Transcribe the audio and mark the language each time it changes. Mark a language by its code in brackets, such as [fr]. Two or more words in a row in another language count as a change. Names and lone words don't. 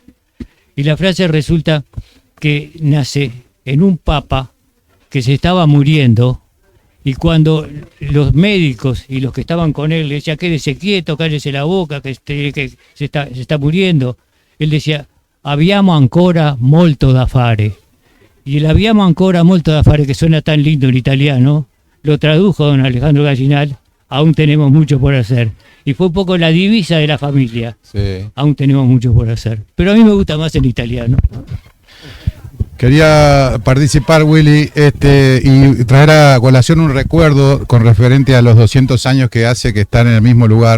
[es] Y la frase resulta que nace en un papa que se estaba muriendo. Y cuando los médicos y los que estaban con él le decían, quédese quieto, cállese la boca, que se está muriendo, él decía, [it] abbiamo ancora molto da fare. [es] Y el [it] abbiamo ancora molto da fare, [es] que suena tan lindo en italiano, lo tradujo don Alejandro Gallinal, aún tenemos mucho por hacer. Y fue un poco la divisa de la familia, Sí. aún tenemos mucho por hacer. Pero a mí me gusta más el italiano. Quería participar, Willy, y traer a colación un recuerdo con referente a los 200 años que hace que están en el mismo lugar.